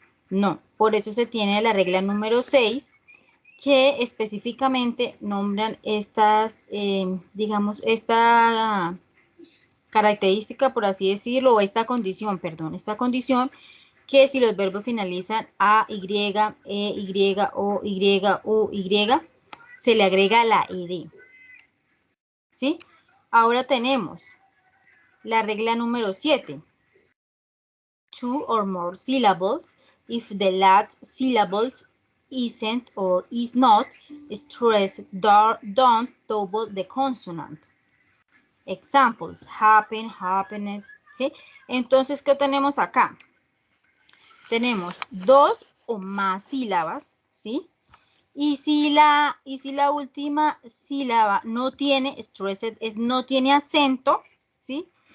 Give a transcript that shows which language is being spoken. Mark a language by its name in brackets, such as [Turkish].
[Spanish] No, por eso se tiene la regla número 6 que específicamente nombran estas, digamos, esta característica, por así decirlo, o esta condición, perdón, esta condición que si los verbos finalizan A, Y, E, Y, O, Y, U, Y, se le agrega la ED. ¿Sí? Ahora tenemos la regla número 7. [English] Two or more syllables if the last syllables isn't or is not stressed, don't double the consonant. Examples, happen, happened, [Spanish] ¿sí? Entonces, ¿qué tenemos acá? Tenemos dos o más sílabas, ¿sí? Y si la última sílaba no tiene stressed, no tiene acento, ¿sí?